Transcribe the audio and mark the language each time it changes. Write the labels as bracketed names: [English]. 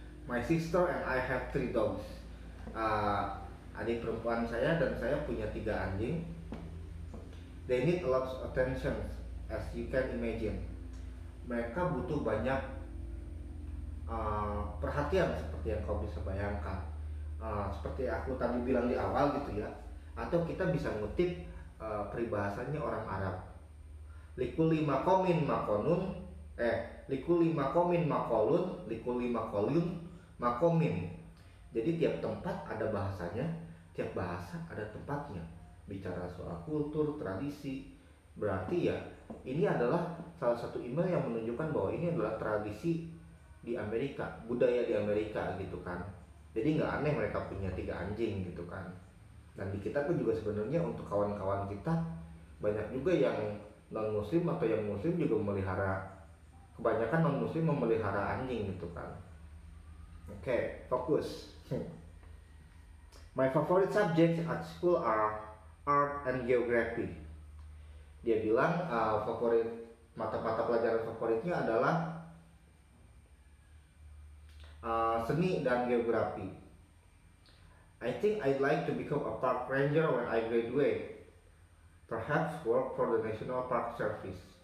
[English] My sister and I have 3 dogs. [Indonesian] Adik perempuan saya dan saya punya 3 anjing. [English] They need a lot of attention, as you can imagine. [Indonesian] Mereka butuh banyak perhatian seperti yang kau bisa bayangkan. Seperti aku tadi bilang di awal gitu ya. Atau kita bisa ngutip peribahasanya orang Arab. Likuli makomin makonun, likuli makomin makolun, likuli makolun makomin. Jadi tiap tempat ada bahasanya, tiap bahasa ada tempatnya. Bicara soal kultur, tradisi, berarti ya ini adalah salah satu email yang menunjukkan bahwa ini adalah tradisi di Amerika, budaya di Amerika gitu kan. Jadi nggak aneh mereka punya 3 anjing gitu kan. Dan di kita pun juga sebenarnya untuk kawan-kawan kita banyak juga yang non muslim atau yang muslim juga memelihara, kebanyakan non muslim memelihara anjing gitu kan. Oke, fokus. [English] My favorite subjects at school are art and geography. [Indonesian] Dia bilang favorit mata-mata pelajaran favoritnya adalah seni dan geografi. [English] I think I'd like to become a park ranger when I graduate. Perhaps work for the National Park Service.